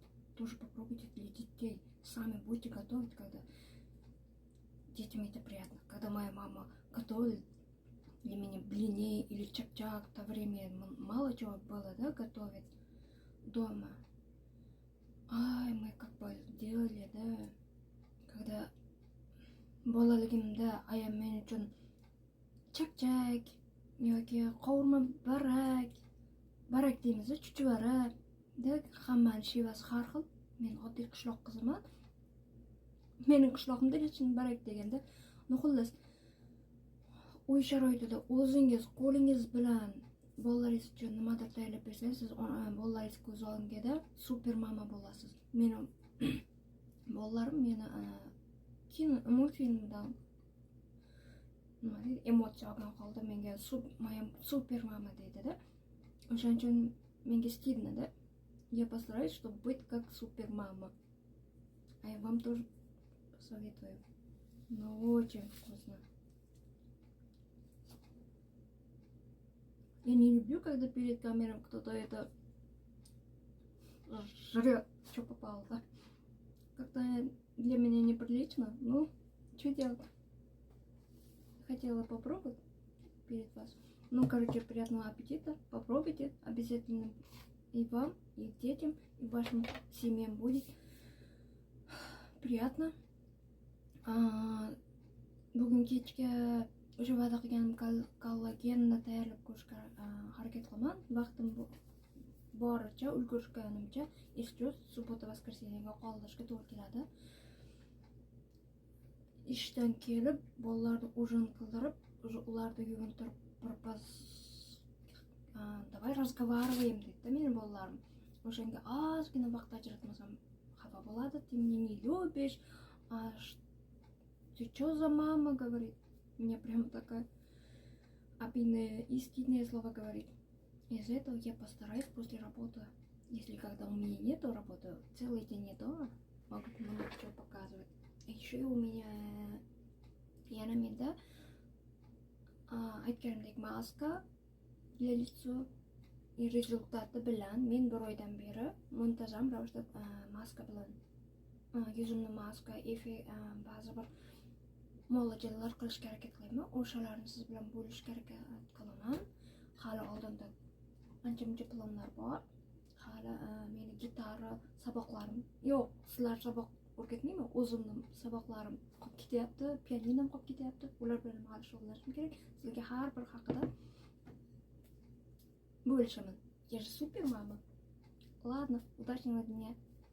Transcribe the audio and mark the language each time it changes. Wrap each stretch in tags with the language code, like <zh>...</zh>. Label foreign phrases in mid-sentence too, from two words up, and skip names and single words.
<ru>Тоже попробуйте для детей. Сами будете готовить, когда детям это приятно. Когда моя мама готовит для меня блины или чак-чак, в то время мало чего было, да, готовить дома. Ай, мы как бы делали, да, когда</ru> <uz>bolaligimda ayam men uchun chak-chak yoki qovurma barak deymiz, chuchvara, da hammani shevasi har xil. Men oddiy qishloq qiziman. Mening qishlog'imda hech kim barak deganda, xullas uy sharoitida o'zingiz qo'lingiz bilan bolalaringiz uchun nimadir tayyorlab bersangiz, siz bolalaringiz ko'z o'ngida super mama bo'lasiz. Mening bolalarim meni multfilmdan nima deydi, emotsiya olgan holda menga super mama deydi-da. O'shaning uchun menga stidno-da.</uz> <ru>Я постараюсь, чтобы быть как супер мама. А я вам тоже посоветую. Но очень вкусно. Я не люблю, когда перед камерой кто-то это жрет, что попало, да? Как-то для меня неприлично. Ну, что делать? Хотела попробовать перед вас. Ну, короче, приятного аппетита. Попробуйте обязательно. И вам, и детям, и вашим семьям будет приятно.</ru> <uz>Bugun kechga o'sha va'da qilganim kollagenni tayyorlab ko'rishga harakat qilaman. Vaqtim boricha, ulgurishganimcha, ishni subota-voskreseniyaga qoldirishga to'g'ri keladi. Ishdan kelib, bolalarni ужин qildirib, ularni yuvintirib, birpas</uz> <ru>давай разговариваем</ru> <uz>deydi mening bolalarim. O'shanga ozgina vaqt ajratmasam xafa bo'ladi.</uz> <ru>Ты меня не любишь. Ты что за мама, говорит. Мне прям такая обидная и стыдные слова говорит. Из-за этого я постараюсь после работы, если когда у меня нету работы, целый день не дома, могу много чего показывать. Еще у меня</ru> <uz>yanamda aytganimdek maska</uz> <ru>для лица. И результаты</ru> <uz>bilan men bir oydan beri muntazam ravishda maska bilan yuzimni maska, ba'zi bir muolajalar qilishga harakat qilaman. O'shalarni siz bilan bo'lishga harakat qilaman. Hali oldinda ancha-muncha planlar bor. Hali meni gitara saboqlarim yo'q. Sizlar saboq o'rgatmayman. O'zimni saboqlarim qolib ketyapti, pianinom qolib ketyapti. Ular bilan hali shug'ullanishim kerak. Sizlarga har bir haqida bo'lishaman.</uz> <ru>Я же супер мама. Ладно, удачного дня.</ru>